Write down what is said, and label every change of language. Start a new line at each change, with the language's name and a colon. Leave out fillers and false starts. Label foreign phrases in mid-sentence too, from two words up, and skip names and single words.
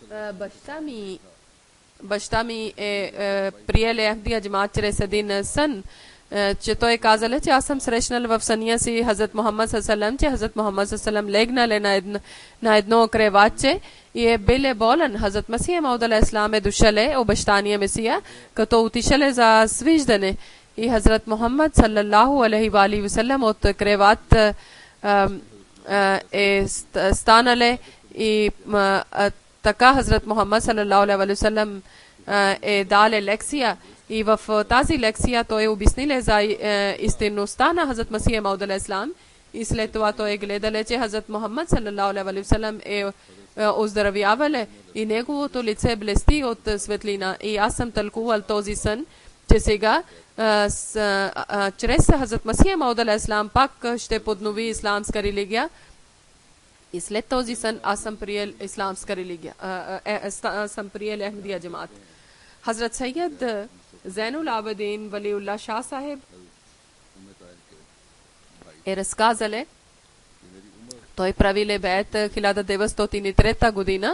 Bulgarian: баща ми приеле Ахмадия джамаат чрез един сън, че той казале, че аз съм срещнал в съня си Хазрат Мухаммад салалалаху, че Хазрат Мухаммад салалалаху легнале на едно креватче и бил болен. Хазрат Масия Мауд алейхиссалам дошале, обещания Месия, като отишале за свиждане. И Хазрат Мухаммад
Arabic: صلى الله عليه وعليه وسلم
Bulgarian: от креват станале и така Хазрат Мухаммад
Arabic: صلى الله عليه وسلم
Bulgarian: дале лекция. И в тази лекция той обясниле за истинността на Хазрат Масия Мауд алейхиссалам. И след това той гледале, че Хазрат Мухаммад
Arabic: صلى الله عليه وسلم
Bulgarian: оздравявале и неговото лице блести от светлина. И аз съм тълкувал този сън, че сега чрез Хазрат Масия Мауд алейхиссалам пак ще поднови исламска религия. И след този сън аз съм приел исламска религия. Съм приел Ахмадия джамаат. Хазрат Саййид Зайнул Абидин Валиулlah Шах Сахиб разказале, той правиле бейт 1903 година.